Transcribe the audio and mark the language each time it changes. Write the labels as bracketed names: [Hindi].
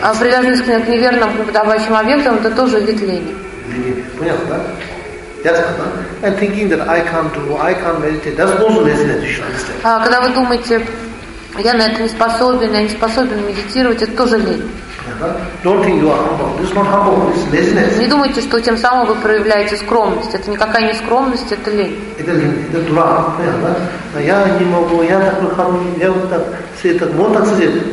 [Russian] А привязанность к неверным неподобающим объектам – это тоже вид лени. [English] And thinking that I can't meditate, that's also laziness, you should understand. [Russian] Когда вы думаете, я на это не способен, я не способен медитировать, это тоже лень. [English] Don't think you are humble. This is not humble, it's laziness. [Russian] Не думайте, что тем самым вы проявляете скромность. Это никакая не скромность, это лень. Это дурак, понятно? Я не могу, я такой хороший, я вот так, все так, вот так сидит.